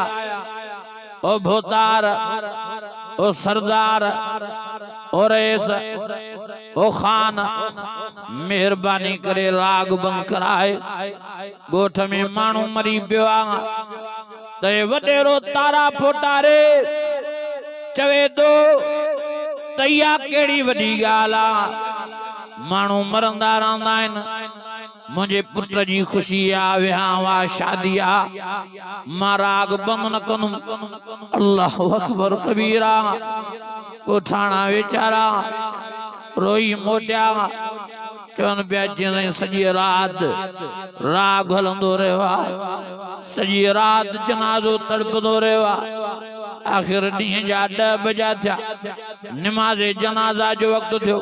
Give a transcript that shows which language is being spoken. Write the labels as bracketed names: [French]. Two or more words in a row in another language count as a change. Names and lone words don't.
[Sindhi] ओ भोतार ओ सरदार ओ रईस ओ खान मेहरबानी करे राग बंद कराए। गोठ में मानू मरी पियो आ ते वडेरो तारा फोटारे चवे तो तैया केड़ी वडी गाल आ। मानू मरंदा रहंदा आहिनि, मुझे पुत्र जी खुशी आ विहांव आ शादी आ मां राग बंद न कंदुम। [Arabic] الله أكبر كبيرا. [Sindhi] कोठाणा वेचारा रोई मोटिया। चवन पिया जीअं सॼी रात राग हलंदो रहियो आ, सॼी रात जनाज़ो तड़पंदो रहियो आ। आखिर ॾींहं जा 10 बजा थिया, नमाज़े जनाज़ा जो वक़्तु थियो।